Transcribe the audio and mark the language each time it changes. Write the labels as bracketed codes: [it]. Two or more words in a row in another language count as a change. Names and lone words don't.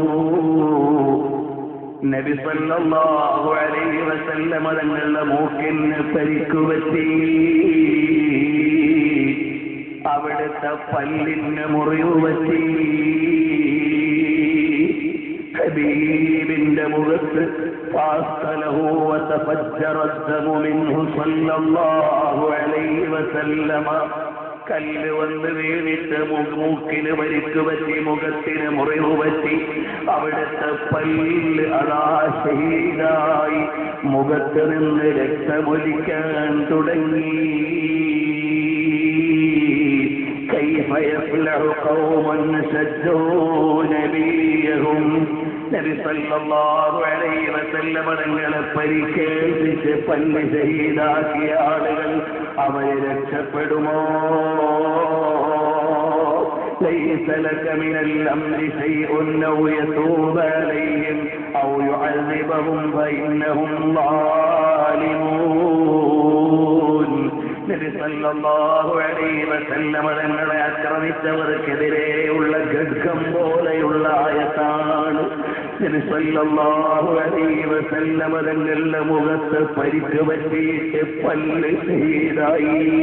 [ml] നബി [ar] صلى الله عليه وسلم [ml] തങ്ങളുടെ മൂക്കിന് പരിക്കുപറ്റി, അവിടുത്തെ പല്ലിന് മുറിവ് പറ്റി. ഹബീബിന്റെ മുഖത്ത് [ar] فاستله وتفجر الدم منه صلى الله عليه وسلم. [ml] കല്ല് വന്ന് വീണിട്ട് മൂക്കിന് പരിക്ക് പറ്റി, മുഖത്തിന് മുറിവ് പറ്റി. അവിടുത്തെ പല്ല് അതാ ഷഹീദായി മുഖത്ത് നിന്ന് രക്തമൊലിക്കാൻ തുടങ്ങി. [ar] كيف يفلح قوم شجوا نبيهم. [ml] നബി [ar] صلى الله عليه وسلم [ml] തങ്ങളെ പരിക്കേൽപ്പിച്ച് പല്ല് ഷഹീദാക്കിയ ആളുകൾ അവരെ രക്ഷപ്പെടുമോ? [ar] ليس لك من الأمر شيء أو يتوب عليهم أو يعذبهم فإنهم ظالمون. [ml] നബി [ar] صلى الله عليه وسلم [ml] തങ്ങളെ ആക്രമിച്ചവർക്കെതിരെയുള്ള ഖഡ്ഗം പോലെയുള്ള ആയത്താണ്. നബി [ar] صلى الله عليه وسلم [ml] തങ്ങളുടെ മുഖത്ത് പരിക്ക് പറ്റിയിട്ട് പല്ല് ഷഹീദായി.